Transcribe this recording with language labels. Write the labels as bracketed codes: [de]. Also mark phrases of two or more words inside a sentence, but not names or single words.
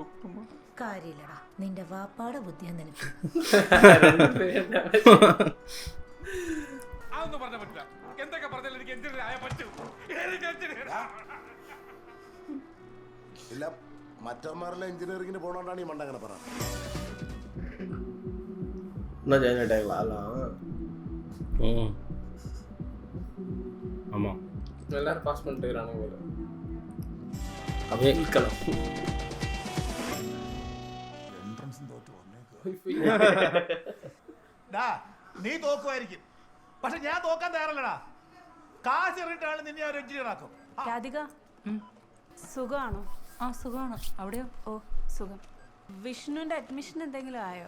[ml] കാര്യമില്ലടാ, നിന്റെ വാപ്പാടെ ബുദ്ധിയാ നിനക്ക്. അതൊന്നും പറഞ്ഞാൽ പറ്റില്ല. എന്തൊക്കെ പറഞ്ഞാലും എനിക്ക് എഞ്ചിനീയർ ആയാൽ പറ്റും. ഇല്ല, മറ്റന്മാരെല്ലാം എഞ്ചിനീയറിംഗിന് പോണോണ്ടാണ് ഈ മണ്ട അങ്ങനെ പറഞ്ഞത്. [ta] இன்னும் ஜாயின் ஆகிட்டாங்களா? ஆமாம், எல்லாரும் பாஸ் பண்ணிட்டு இருக்கிறானுங்க போல. அப்படியே இருக்கலாம். [ml] നീ തോക്കുമായിരിക്കും, പക്ഷെ ഞാൻ നോക്കാൻ തയ്യാറല്ലടാ. കാശ് എറിയിട്ടാണ് നിന്നെ ഒരു എഞ്ചിനീയർ ആക്കും. രാധിക സുഖമാണോ? ആ സുഖമാണ്. അവിടെയോ? ഓ സുഖം. വിഷ്ണുവിന്റെ അഡ്മിഷൻ എന്തെങ്കിലും ആയോ?